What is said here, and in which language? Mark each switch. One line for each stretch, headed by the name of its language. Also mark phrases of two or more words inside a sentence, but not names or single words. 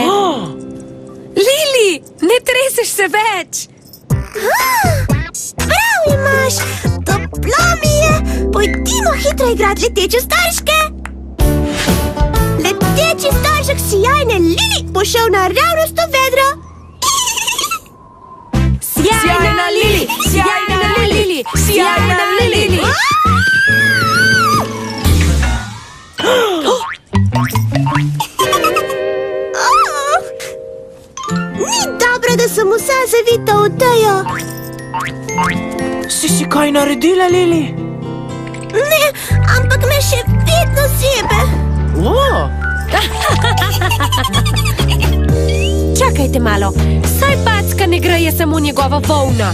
Slovenian: Lili, ne treseš se več. Prav imaš, toplo mi je. Pojdimo hitro igrat leteče starške. Leteči staršek sijajne Lili bo šel naravnost v vedro. Sjajna Lili, sjajna Lili, sjajna Lili. Ni dobro, da sem vsa zavita v odejo. Si kaj naredila, Lili? Ne, ampak me še vedno sebe. Čakajte malo, saj Backa ne greje samo njegova volna.